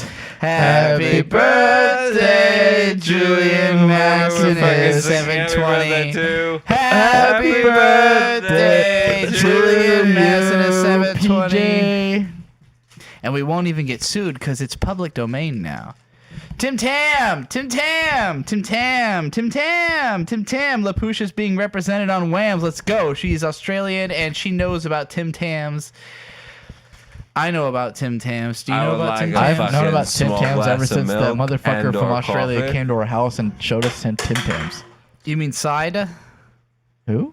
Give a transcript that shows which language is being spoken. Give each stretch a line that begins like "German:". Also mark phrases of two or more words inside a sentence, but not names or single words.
English: Happy birthday, Julian Maximus. 720. Happy birthday, Julian Maximus. 720. And we won't even get sued because it's public domain now. Tim Tam! Tim Tam! Tim Tam! Tim Tam! Tim Tam! LaPusha's being represented on WAMMBS. Let's go. She's Australian and she knows about Tim Tams. I know about Tim Tams. Do you I know would about like Tim a Tams? I've known about Tim small Tams glass ever of since that milk motherfucker and/or from Australia coffee. came to our house and showed us Tim Tams. You mean cider? Who?